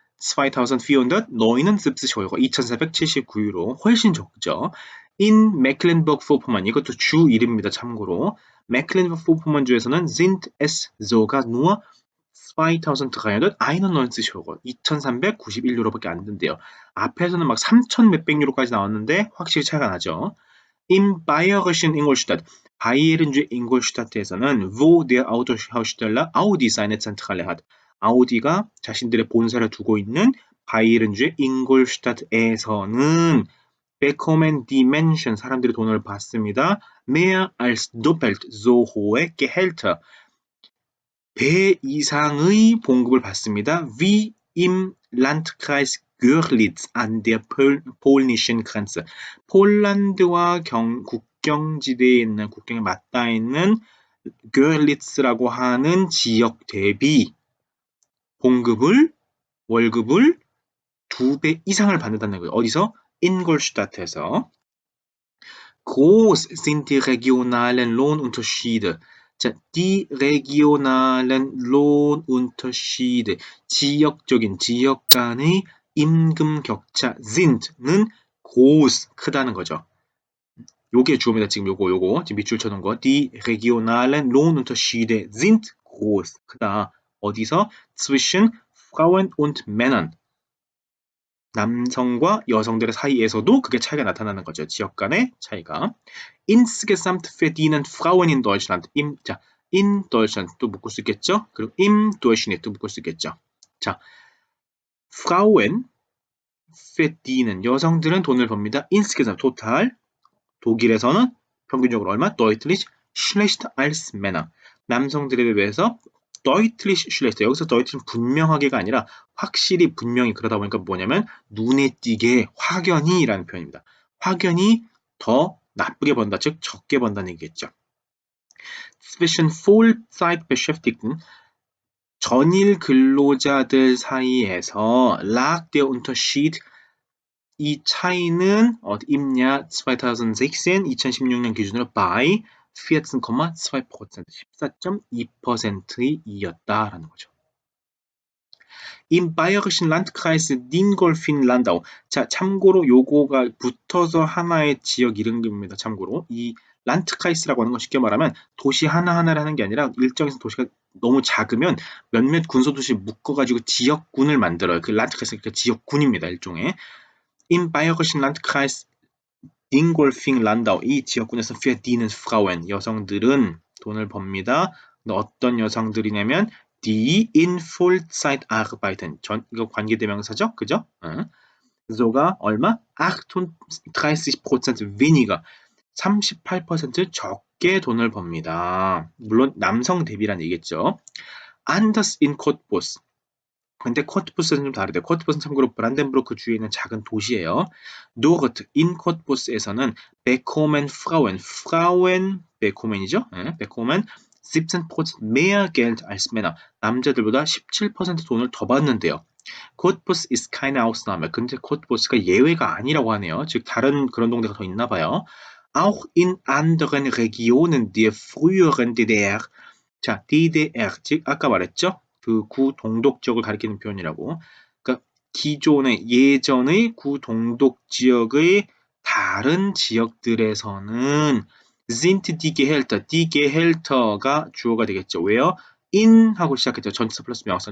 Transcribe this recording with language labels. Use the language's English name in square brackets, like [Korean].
[Korean] 2,479 Euro, 2,479유로 훨씬 적죠. in Mecklenburg-Vorpommern, 이것도 주 이름입니다. 참고로 Mecklenburg-Vorpommern 주에서는 sind es sogar nur 2,391 Euro, 2,391유로밖에 안 된대요. 앞에서는 막 3,000 몇백 유로까지 나왔는데 확실히 차이가 나죠. [German] Im bayerischen Ingolstadt, 바이에른주 잉골슈타트에서는 wo der Autohersteller Audi seine Zentrale hat. [Korean] 아우디가 자신들의 본사를 두고 있는 바이에른주의 잉골슈타트에서는 bekommen die Menschen, 사람들이 돈을 받습니다. [German] mehr als doppelt so hohe Gehälter, 배 이상의 봉급을 받습니다. wie im Landkreis Görlitz an der polnischen Grenze. [Korean] 폴란드와 국경지대에 있는, 국경에 맞닿아 있는 Görlitz라고 하는 지역 대비 월급을 2배 이상을 받는다는 거예요. 어디서? 인골슈타트에서. [German] Groß sind die regionalen Lohnunterschiede. [Korean] 자, die regionalen Lohnunterschiede, 지역 간의 임금 격차, sind는 groß, 크다는 거죠. 요게 주어입니다. 지금 요거 지금 밑줄 쳐놓은 거. Die regionalen Lohnunterschiede sind groß, 크다. 어디서? zwischen Frauen und Männern, 남성과 여성들의 사이에서도 그게 차이가 나타나는 거죠. 지역 간의 차이가. [German] Insgesamt verdienen Frauen in Deutschland. [Korean] in Deutschland 또 묶을 수 있겠죠? 그리고 im Durchschnitt 또 묶을 수 있겠죠. 자, Frauen verdienen, 여성들은 돈을 법니다. Insgesamt, total. 독일에서는 평균적으로 얼마? [German] deutlich schlechter als Männer. 남성들에 비해서 deutlich schlechter. [Korean] 여기서 deutlich는 분명하게가 아니라 확실히 분명히, 그러다 보니까 뭐냐면 눈에 띄게, 확연히 라는 표현입니다. 확연히 더 나쁘게 번다, 즉 적게 번다는 얘기겠죠. Zwischen Vollzeitbeschäftigten, 전일 근로자들 사이에서 lag der Unterschied, 이 차이는 어디있냐? 2016년 기준으로 by 14,2%, 14.2%이었다라는 거죠. [German] Im bayerischen Landkreis Dingolfing-Landau. [Korean] 자, 참고로 요거가 붙어서 하나의 지역 이름입니다. 참고로 이 란트크라이스라고 하는 건 쉽게 말하면 도시 하나하나를 하는 게 아니라 일정에서 도시가 너무 작으면 몇몇 군소도시 묶어가지고 지역군을 만들어요. 그 란트크라이스 그 지역군입니다. 일종의. [German] Im bayerischen Landkreis Dingolfing-Landau. [Korean] 이 지역군에서 verdienen Frauen. 여성들은 돈을 법니다. 어떤 여성들이냐면 die in Vollzeit arbeiten. 이거 관계대명사죠? 그죠? sogar 얼마? 38% weniger. 38% 적게 돈을 법니다. 물론 남성 대비란 얘기겠죠. [German] Anders in Cottbus. [Korean] 근데 코트부스는 좀 다르대요. 코트부스는 참고로 브란덴부르크 주위에 있는 작은 도시예요. Dort in Cottbus에서는 bekommen Frauen, Frauen bekommen이죠? [German] bekommen 17% mehr Geld als Männer. [Korean] 남자들보다 17% 돈을 더 받는데요. [German] Cottbus ist keine Ausnahme. [Korean] 근데 코트부스가 예외가 아니라고 하네요. 즉 다른 그런 동네가 더 있나 봐요. [German] Auch in anderen Regionen der früheren DDR. [Korean] 자, DDR, 즉 아까 말했죠? 그 구동독 지역을 가리키는 표현이라고. 그러니까 기존의 예전의 구동독 지역의 다른 지역들에서는 sind die Gehälter 가 주어가 되겠죠. 왜요? in 하고 시작했죠. 전치사 플러스 명사.